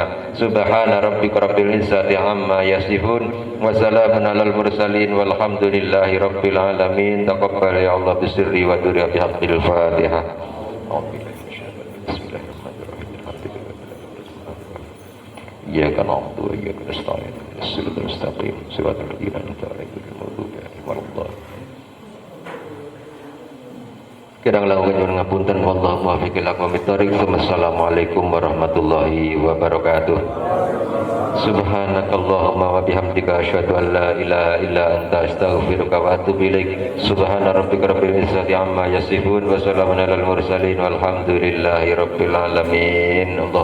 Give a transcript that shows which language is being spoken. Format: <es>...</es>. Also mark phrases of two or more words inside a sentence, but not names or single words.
<ar>سبحان ربك رب العزة عما يصفون وسلام على المرسلين والحمد لله رب العالمين. تقبل يا الله بسري ودري بحق الفاتحة. بسم الله الرحمن الرحيم. إياك نعبد وإياك نستعين اهدنا الصراط المستقيم صراط الذين أنعمت عليهم غير المغضوب عليهم ولا الضالين.</ar> <jv>Kirang langkung nyuwun ngapunten</jv> <ar>والله الموفق إلى أقوم الطريق. والسلام عليكم ورحمة الله وبركاته. سبحانك اللهم وبحمدك أشهد أن لا إله إلا أنت أستغفرك وأتوب إليك. سبحان ربك رب العزة عما يصفون وسلام على المرسلين والحمد لله رب العالمين.</ar>